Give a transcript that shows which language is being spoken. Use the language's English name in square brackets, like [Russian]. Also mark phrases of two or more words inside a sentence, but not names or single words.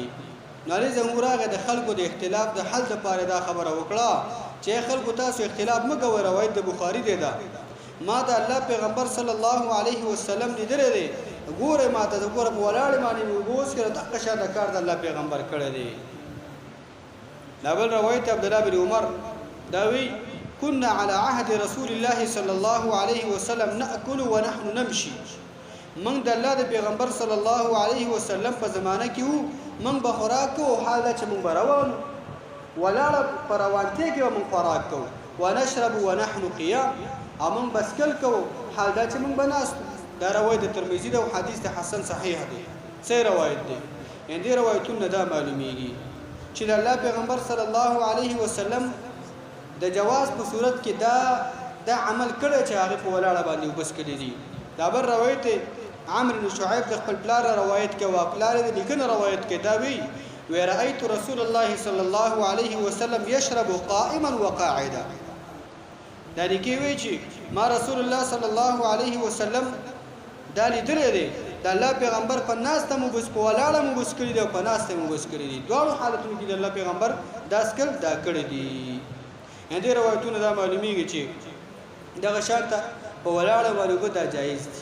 [Pashto] نو علی زمون راغی د خلکو د اختلاف د حل لپاره دا خبره وکړه چې خلکو تاسو اختلاف مه کوئ. روایت د بخاری دی، دا ما د الله پیغمبر [Arabic] صلی الله علیه وسلم [Pashto] لیدلی دی، ګوره ما ته ګوره په ولاړې باندې اوس کړه دغه شان کار د الله پیغمبر کړی دی. دا بل روایت عبد الله بن عمر دا وی، [Arabic] كنا على عهد رسول الله صلى الله عليه وسلم ناكل ونحن نمشي، [Pashto] من د الله د پیغمبر [Arabic] صلی الله علیه وسلم [Pashto] په زمانه کې وو، من به خوراک کوو حال چې من به روان ولاړه په روانتیا کې به من خوراک کوو، [Arabic] ونشرب ونحن قیام، [Pashto] او من بسکل کوو حال دا چې من به ناستو. دا روایت د ترمذی ده او [Arabic] حدیث حسن صحیح [Pashto] دی، صحیح روایت دی. یعنې دې روایتونه دا معلومیږي چې د الله پیغمبر [Arabic] صلی الله علیه وسلم [Pashto] د جواز په صورت کې دا عمل کړی چې هغه په ولاړه باندې وبس کړي دي. دا بل روایت عمرو بن شعیب د خپل پلار روایت کې او پلار د لیکنه روایت کې دا وی، [Arabic] ورأيت رسول الله صلى الله عليه وسلم يشرب قائما وقاعدا، [Pashto] دا لیکي وی چې ما [Arabic] رسول الله صلی الله علیه وسلم [Pashto] دا لیدلی دی، د الله پیغمبر په ناسته مو بس په ولاړه مو بس کړي دی او په ناسته مو بس کړي دي، دواړو حالتونو کې د الله پیغمبر دا سکل دا کړی دي. یعنې دې روایتونه دا معلومیږي چې دغه شانته په ولاړه باندې دا جایز دي.